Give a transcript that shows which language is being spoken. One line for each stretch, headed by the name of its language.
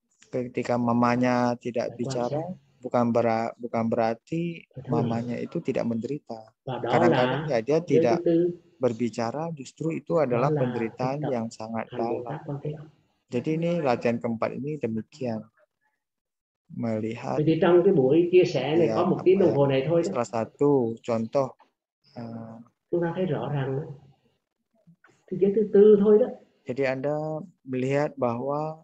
Indonesian: Ketika mamanya tidak bicara, bukan berarti mamanya itu tidak menderita. Kadang-kadang ya dia tidak berbicara, justru itu adalah penderitaan yang sangat dalam. Jadi ini latihan keempat ini demikian. melihat
Vietnamese: Vậy thì trong cái buổi chia sẻ này có một tiếng đồng hồ này thôi đó,
Indonesian: salah satu contoh
Vietnamese: chúng ta thấy rõ ràng thế giới thứ tư thôi đó,
Indonesian: jadi Anda melihat bahwa